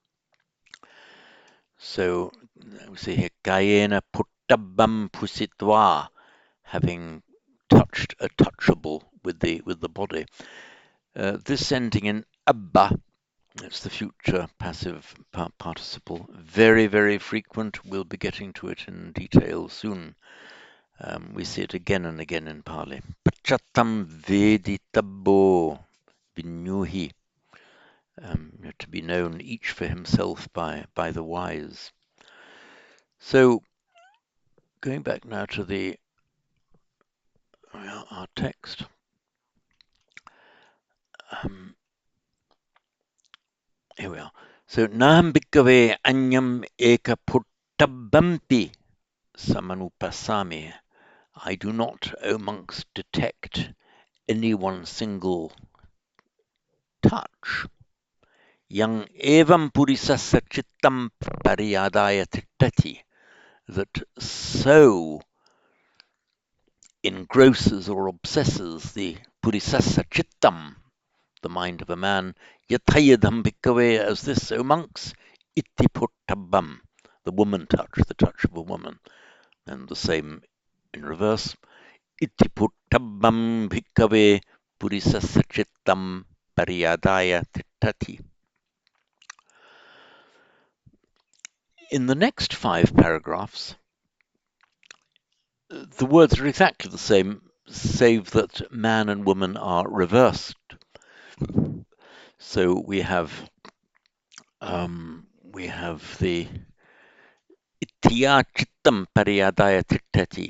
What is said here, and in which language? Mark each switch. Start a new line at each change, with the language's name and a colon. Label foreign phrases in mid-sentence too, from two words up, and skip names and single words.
English: So we see here
Pali: kayena puttabbam pusitva,
English: having touched a touchable with the body. This ending in abba, it's the future passive participle. Very, very frequent. We'll be getting to it in detail soon. We see it again and again in Pali.
Pali: Pachatam veditabbo vinyuhi.
English: To be known each for himself by the wise. So, going back now to our text. Here we are. So,
Pali: Naham bhikkhave anyam eka puttabbampi samanupasami.
English: I do not, O monks, detect any one single touch.
Pali: Yang evam purisasa chittam pariyadaya tittati,
English: that so engrosses or obsesses the
Pali: purisasa chittam,
English: the mind of a man,
Pali: yatayadham bhikkhave,
English: as this, O monks,
Pali: iti puttabbam,
English: the woman touch, the touch of a woman, and the same in reverse.
Pali: Iti puttabbam bhikkhave purisasa chittam pariyadaya tittati.
English: In the next 5 paragraphs, the words are exactly the same, save that man and woman are reversed. So we have we have the
Pali: Itya Chittam Pariyadaya Tittati.